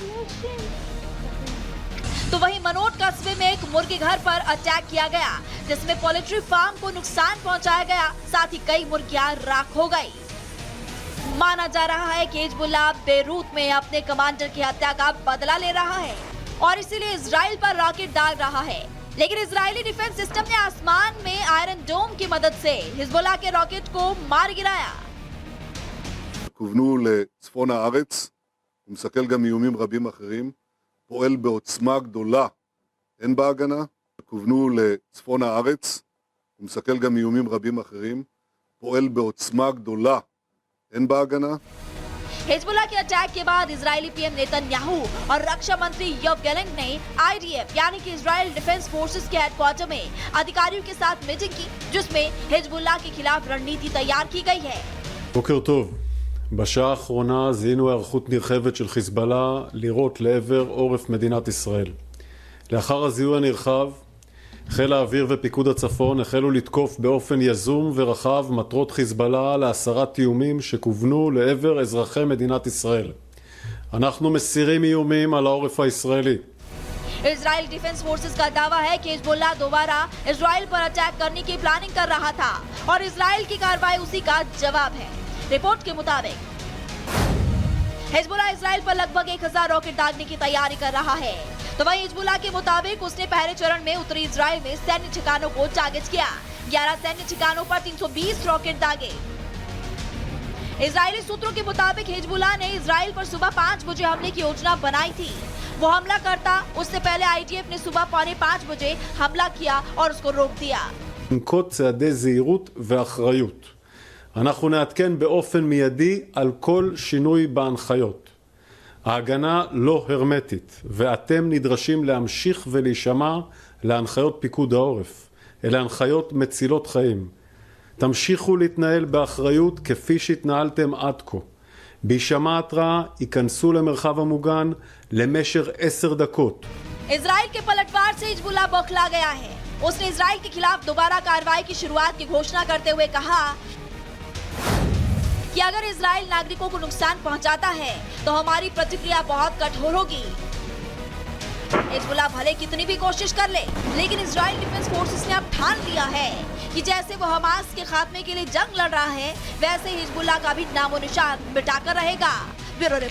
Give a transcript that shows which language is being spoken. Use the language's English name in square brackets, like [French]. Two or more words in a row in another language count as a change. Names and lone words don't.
[Hindi] तो वहीं मनोट कस्बे में एक मुर्गी घर पर अटैक किया गया, जिसमें [English] poultry farm [Hindi] को नुकसान पहुंचाया गया, साथ ही कई मुर्गियां राख हो गई। माना जा रहा है कि हिजबुल्लाह बेरूत में अपने कमांडर की हत्या का बदला ले रहा है और इसीलिए इजराइल पर रॉकेट दाग रहा है। लेकिन इजरायली [English] defense system [Hindi] ने आसमान में आयरन डोम की मदद से हिजबुल्लाह के रॉकेट को मार गिराया। [Hebrew] כוונו לצפון הארץ, הוא מסכל גם איומים רבים אחרים, פועל בעוצמה גדולה, אין בהגנה. כוונו לצפון הארץ, הוא מסכל גם איומים רבים אחרים, פועל בעוצמה גדולה, אין בהגנה. [Hindi] हिजबुल्लाह के अटैक के बाद इजरायली पीएम नेतन्याहू और रक्षा मंत्री योव गैलेंट ने आईडीएफ यानी कि इजराइल डिफेंस फोर्सेस के हेडक्वार्टर में अधिकारियों के साथ मीटिंग की, जिसमें हिजबुल्लाह के खिलाफ रणनीति तैयार की गई है। [Hebrew] בוקר טוב. בשעה האחרונה זיהינו היערכות נרחבת של חיזבאללה לירות לעבר עורף מדינת ישראל. לאחר הזיהוי הנרחב, חיל האוויר ופיקוד הצפון החלו לתקוף באופן יזום ורחב מטרות חיזבאללה להסרת איומים שכוונו לעבר אזרחי מדינת ישראל. אנחנו מסירים איומים על העורף הישראלי. [Hindi] इजराइल डिफेंस फोर्सेस का दावा है कि हिजबुल्लाह दोबारा इजराइल पर अटैक करने की प्लानिंग कर रहा था और इजराइल की कार्रवाई उसी का जवाब है। रिपोर्ट के मुताबिक हिजबुल्लाह इजराइल पर लगभग 1000 रॉकेट दागने की तैयारी कर रहा है। तो वहीं हिजबुल्लाह के मुताबिक उसने पहले चरण में उत्तरी इजराइल में सैन्य ठिकानों को टारगेट किया, 11 सैन्य ठिकानों पर 320 रॉकेट दागे। इजरायली सूत्रों के मुताबिक हिजबुल्लाह ने इजराइल पर सुबह 5 बजे हमले की योजना बनाई थी। वो हमला करता उससे पहले IDF ने सुबह 4:45 बजे हमला किया और उसको रोक दिया। [Hebrew] לנקוט צעדי זהירות ואחריות. אנחנו נעדכן באופן מיידי על כל שינוי בהנחיות. ההגנה לא הרמטית, ואתם נדרשים להמשיך ולהישמע להנחיות פיקוד העורף. אלה הנחיות מצילות חיים. תמשיכו להתנהל באחריות כפי שהתנהלתם עד כה. בהישמע התראה ייכנסו למרחב המוגן למשך 10 דקות. [Hindi] इजराइल के पलटवार से हिजबुल्लाह बौखला गया है। उसने इजराइल के खिलाफ दोबारा कार्रवाई की शुरुआत की घोषणा करते हुए कहा कि अगर इजराइल नागरिकों को नुकसान पहुंचाता है तो हमारी प्रतिक्रिया बहुत कठोर होगी। हिजबुल्लाह भले कितनी भी कोशिश कर ले, लेकिन इजराइल डिफेंस फोर्सेस ने अब ठान लिया है कि जैसे वो हमास के खात्मे के लिए जंग लड़ रहा है, वैसे हिजबुल्लाह का भी नामो निशान मिटाकर रहेगा।